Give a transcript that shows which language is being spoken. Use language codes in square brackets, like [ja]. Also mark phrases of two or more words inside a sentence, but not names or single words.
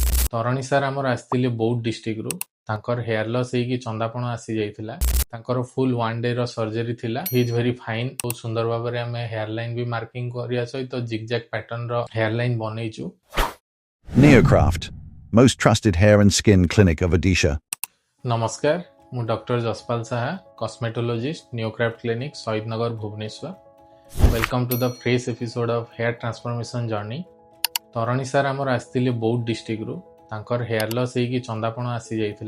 [or] ତରଣୀ ସାର୍ ଆମର ଆସିଥିଲେ ବୌଦ୍ଧ ଡିଷ୍ଟ୍ରିକ୍ଟରୁ। ତାଙ୍କର [en] hair loss [or] ହେଇକି ଚନ୍ଦାପଣ ଆସି ଯାଇଥିଲା। ତାଙ୍କର [en] full 1 day [or] ର ସର୍ଜରୀ ଥିଲା। [en] he is very fine. [or] ବହୁତ ସୁନ୍ଦର ଭାବରେ ଆମେ [en] hair line [or] ବି ମାର୍କିଂ କରିବା ସହିତ [en] zigzag pattern [or] ର [en] hair line [or] ବନେଇଛୁ। [en] Niocraaft, most trusted hair and skin clinic of Odisha. [or] ନମସ୍କାର, ମୁଁ ଡକ୍ଟର ଯଶପାଲ ସାହା, କସ୍ମେଟୋଲୋଜିଷ୍ଟ, ନିଓକ୍ରାଫ୍ଟ କ୍ଲିନିକ୍, ସହିଦ ନଗର, ଭୁବନେଶ୍ୱର। [en] welcome to the fresh episode of hair transformation journey. [or] ତରଣୀ ସାର୍ ଆମର ଆସିଥିଲେ ବୌଦ୍ଧ ଡିଷ୍ଟ୍ରିକ୍ଟରୁ। ତାଙ୍କର [en] hair loss [or] ହେଇକି ଚନ୍ଦାପଣ ଆସି ଯାଇଥିଲା।